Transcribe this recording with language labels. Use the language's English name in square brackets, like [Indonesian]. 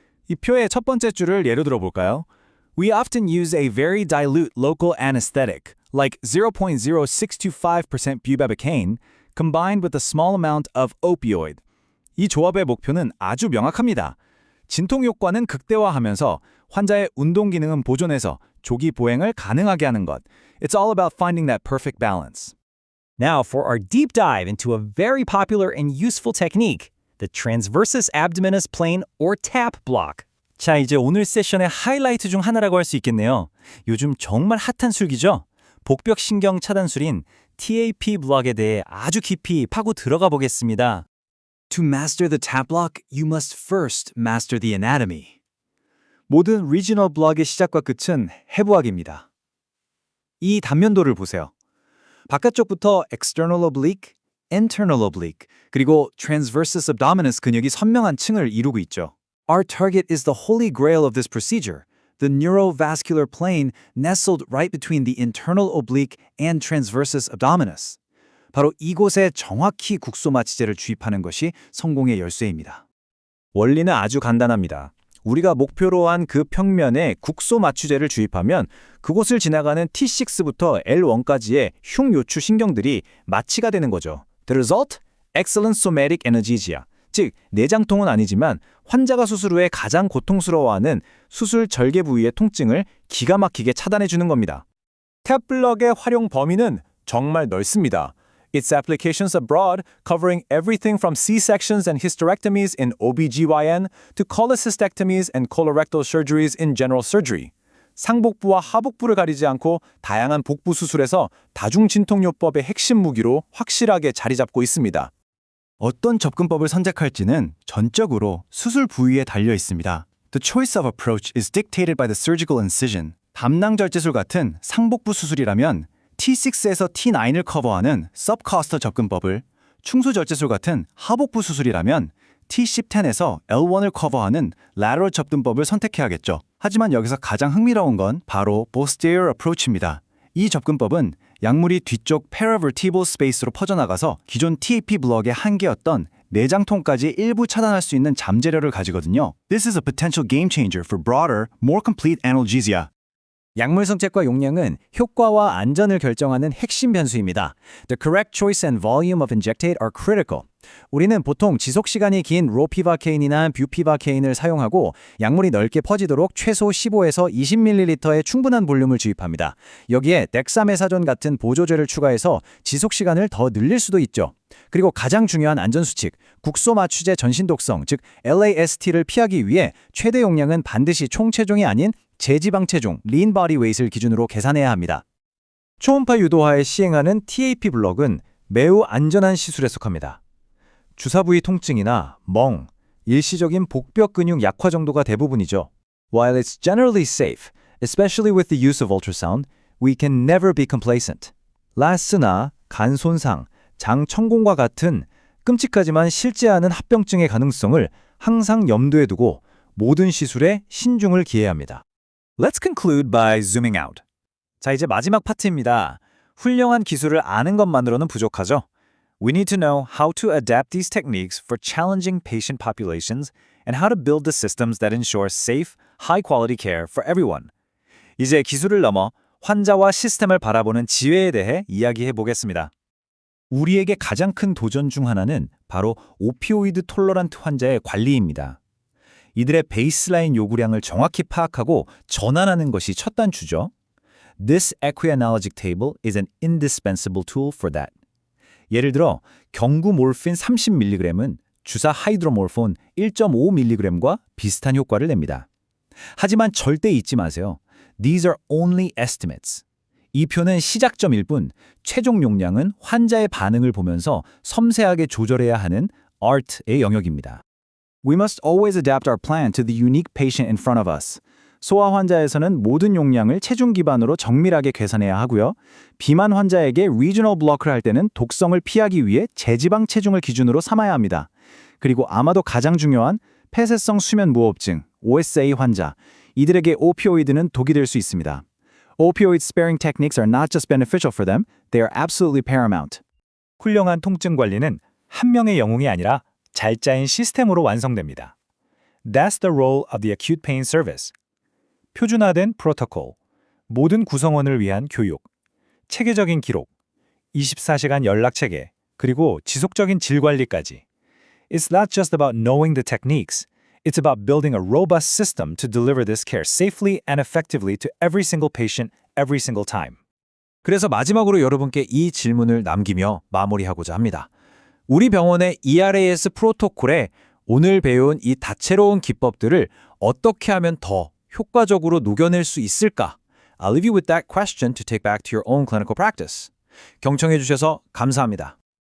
[Korean] 이 표의 첫 번째 줄을 예로 들어볼까요? [English] We often use a very dilute local anesthetic, like 0.0625% bupivacaine, combined with a small amount of opioid. [Korean] 이 조합의 목표는 아주 명확합니다. 진통 효과는 극대화하면서 환자의 운동 기능은 보존해서 조기 보행을 가능하게 하는 것. [English] It's all about finding that perfect balance. Now for our deep dive into a very popular and useful technique, the transversus abdominis plane or TAP block. [Korean] 자, 이제 오늘 세션의 하이라이트 중 하나라고 할 수 있겠네요. 요즘 정말 핫한 술기죠? 복벽신경 차단술인 TAP 블록에 대해 아주 깊이 파고 들어가 보겠습니다. [English] To master the TAP block, you must first master the anatomy. [Korean] 모든 리지널 블록의 시작과 끝은 해부학입니다. 이 단면도를 보세요. 바깥쪽부터 external oblique, internal oblique, 그리고 transversus abdominis 근육이 선명한 층을 이루고 있죠. [English] Our target is the holy grail of this procedure, the neurovascular plane nestled right between the internal oblique and transversus abdominis. [Korean] 바로 이곳에 정확히 국소 마취제를 주입하는 것이 성공의 열쇠입니다. 원리는 아주 간단합니다. 우리가 목표로 한 그 평면에 국소 마취제를 주입하면 그곳을 지나가는 T6부터 L1까지의 흉요추 신경들이 마취가 되는 거죠. [English] The result? excellent somatic analgesia, [Korean] 즉 내장통은 아니지만 환자가 수술 후에 가장 고통스러워하는 수술 절개 부위의 통증을 기가 막히게 차단해 주는 겁니다. 탭블럭의 활용 범위는 정말 넓습니다. [English] Its applications are broad, covering everything from C-sections and hysterectomies in OBGYN to cholecystectomies and colorectal surgeries in general surgery. [Korean] 상복부와 하복부를 가리지 않고 다양한 복부 수술에서 다중진통요법의 핵심 무기로 확실하게 자리 잡고 있습니다. 어떤 접근법을 선택할지는 전적으로 수술 부위에 달려 있습니다. [English] The choice of approach is dictated by the surgical incision. [Korean] 담낭절제술 같은 상복부 수술이라면 T6에서 T9을 커버하는 subcoster 접근법을, 충수절제술 같은 하복부 수술이라면 T10에서 L1을 커버하는 lateral 접근법을 선택해야겠죠. 하지만 여기서 가장 흥미로운 건 바로 posterior approach입니다. 이 접근법은 약물이 뒤쪽 paravertebral space로 퍼져나가서 기존 TAP 블럭의 한계였던 내장통까지 일부 차단할 수 있는 잠재력을 가지거든요. [English] This is a potential game changer for broader, more complete analgesia. [Korean] 약물 성책과 용량은 효과와 안전을 결정하는 핵심 변수입니다. [English] The correct choice and volume of injectate are critical. [Korean] 우리는 보통 지속 시간이 긴 로피바케인이나 뷰피바케인을 사용하고 약물이 넓게 퍼지도록 최소 15에서 20ml의 충분한 볼륨을 주입합니다. 여기에 덱사메사존 같은 보조제를 추가해서 지속 시간을 더 늘릴 수도 있죠. 그리고 가장 중요한 안전수칙, 국소 마취제 전신 독성, 즉 LAST를 피하기 위해 최대 용량은 반드시 총체중이 아닌 제지방 체중, lean body weight을 기준으로 계산해야 합니다. 초음파 유도하에 시행하는 TAP 블럭은 매우 안전한 시술에 속합니다. 주사 부위 통증이나 멍, 일시적인 복벽 근육 약화 정도가 대부분이죠. [English] While it's generally safe, especially with the use of ultrasound, we can never be complacent. [Korean] 라스나 간 손상, 장 천공과 같은 끔찍하지만 실제 않은 합병증의 가능성을 항상 염두에 두고 모든 시술에 신중을 기해야 합니다. [English] Let's conclude by zooming out. [Korean] 자, 이제 마지막 파트입니다. 훌륭한 기술을 아는 것만으로는 부족하죠. [English] We need to know how to adapt these techniques for challenging patient populations and how to build the systems that ensure safe, high-quality care for everyone. [Korean] 이제 기술을 넘어 환자와 시스템을 바라보는 지혜에 대해 이야기해 보겠습니다. 우리에게 가장 큰 도전 중 하나는 바로 오피오이드 톨러런트 환자의 관리입니다. 이들의 베이스라인 요구량을 정확히 파악하고 전환하는 것이 첫 단추죠. [English] This equianalogic table is an indispensable tool for that. [Korean] 예를 들어 경구 몰핀 30mg은 주사 하이드로몰폰 1.5mg과 비슷한 효과를 냅니다. 하지만 절대 잊지 마세요. [English] These are only estimates. [Korean] 이 표는 시작점일 뿐 최종 용량은 환자의 반응을 보면서 섬세하게 조절해야 하는 art의 영역입니다. [English] We must always adapt our plan to the unique patient in front of us. [Korean] 소아 환자에서는 모든 용량을 체중 기반으로 정밀하게 계산해야 하고요. 비만 환자에게 regional block를 할 때는 독성을 피하기 위해 제지방 체중을 기준으로 삼아야 합니다. 그리고 아마도 가장 중요한 폐쇄성 수면 무호흡증, OSA 환자, 이들에게 오피오이드는 독이 될 수 있습니다. [English] Opioid sparing techniques are not just beneficial for them, they are absolutely paramount. [Korean] 훌륭한 통증 관리는 한 명의 영웅이 아니라 잘 짜인 시스템으로 완성됩니다. [English] That's the role of the acute pain service. [Korean] 표준화된 프로토콜, 모든 구성원을 위한 교육, 체계적인 기록, 24시간 연락 체계, 그리고 지속적인 질 관리까지. [English] It's not just about knowing the techniques. It's about building a robust system to deliver this care safely and effectively to every single patient, every single time. [Korean] 그래서 마지막으로 여러분께 이 질문을 남기며 마무리하고자 합니다. 우리 병원의 ERAS 프로토콜에 오늘 배운 이 다채로운 기법들을 어떻게 하면 더 효과적으로 녹여낼 수 있을까? [English] I'll leave you with that question to take back to your own clinical practice. [Korean] 경청해 주셔서 감사합니다.